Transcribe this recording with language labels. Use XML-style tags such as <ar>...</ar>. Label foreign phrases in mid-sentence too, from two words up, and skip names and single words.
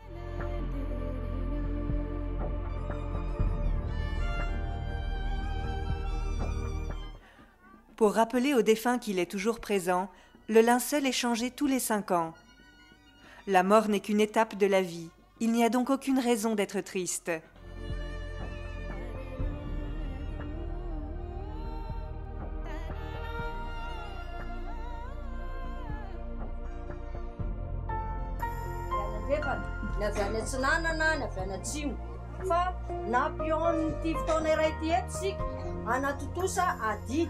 <fr>Pour rappeler au défunt qu'il est toujours présent, le linceul est changé tous les 5 ans. La mort n'est qu'une étape de la vie. Il n'y a donc aucune raison d'être triste.</fr> <mg>Ny avy any Atsinanana, ny avy any Atsimo. Fa nampion'ity fotoana iray ity eto sika anatotosa adidy.</mg>